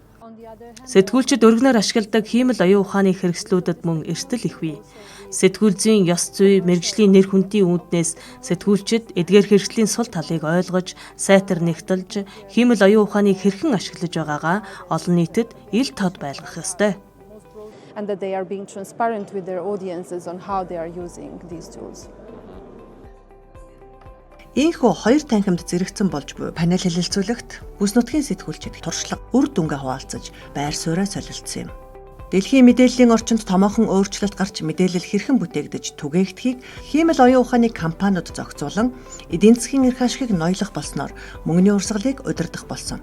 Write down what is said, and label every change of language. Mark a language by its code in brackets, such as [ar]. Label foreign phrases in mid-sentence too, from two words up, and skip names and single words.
[mn] Сэтгүүлчид өргөнөөр ашигладаг хиймэл оюун ухааны хэрэгслүүдэд мөн эрсдэл их бий. Сэтгүүл зүйн ёс зүй, мэргэжлийн нэр хүндийн үүднээс сэтгүүлчид эдгээр хэрэгслийн сул талыг ойлгож, сайтар нэгтэлж, хиймэл оюун ухааныг хэрхэн ашиглаж байгаагаа олон нийтэд ил тод байлгах ёстой. [en] And that they are being transparent with their audiences on how they are using these tools. [mn] Ийхүү хоёр танхимд зэрэгцэн болж буй панел хэлэлцүүлэгт бүс нутгийн сэтгүүлчид туршлага, үр дүнгээ хуваалцаж, байр сууриа солилцсон юм. Дэлхийн мэдээллийн орчинд томоохон өөрчлөлт гарч мэдээлэл хэрхэн бүтээгдэж түгээгдэхийг хиймэл оюун ухааны компаниуд зохицуулан эдийн засгийн эрх ашигыг ноёлох болсноор мөнгөний урсгалыг удирдах болсон.